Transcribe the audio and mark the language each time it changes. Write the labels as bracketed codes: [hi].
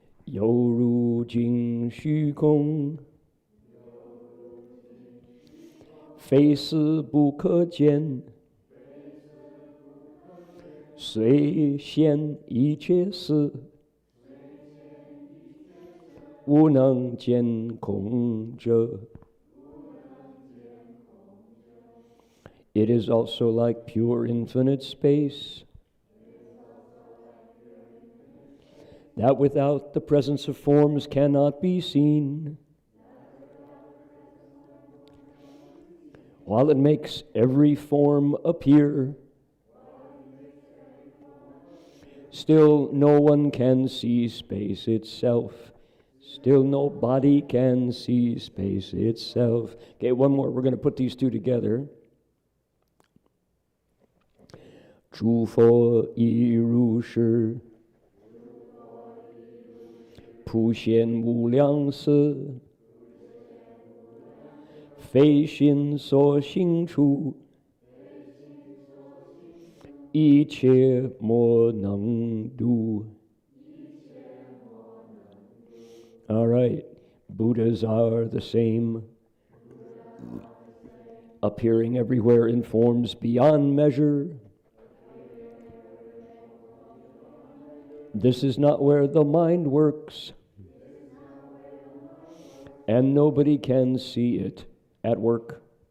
[zh] 犹如镜虚空，非思不可见，随现一切事，无能见空者。 [en] It is also like pure infinite space, that without the presence of forms cannot be seen, while it makes every form appear. Still no one can see space itself. Still no body can see space itself. Okay, one more. We're going to put these two together. [zh] 诸佛亦如是，普现无量色，非心所行处，一切莫能度。 [en] All right, Buddhas are the same, appearing everywhere in forms beyond measure. This is not where the mind works, and nobody can see it at work.